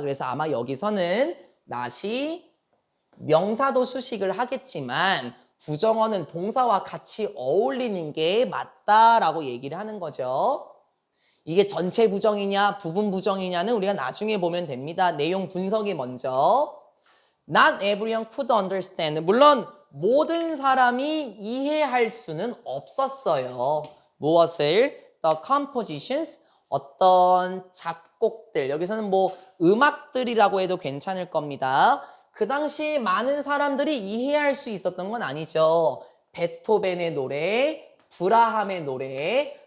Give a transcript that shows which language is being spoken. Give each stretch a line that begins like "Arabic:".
Korean: 그래서 아마 여기서는 not이 명사도 수식을 하겠지만 부정어는 동사와 같이 어울리는 게 맞다라고 얘기를 하는 거죠. 이게 전체 부정이냐 부분 부정이냐는 우리가 나중에 보면 됩니다. 내용 분석이 먼저.
English: Not everyone could understand.
Korean: 물론 모든 사람이 이해할 수는 없었어요. 무엇을? The compositions. 어떤 작곡들. 여기서는 뭐 음악들이라고 해도 괜찮을 겁니다. 그 당시 많은 사람들이 이해할 수 있었던 건 아니죠. 베토벤의 노래, 브라함의 노래,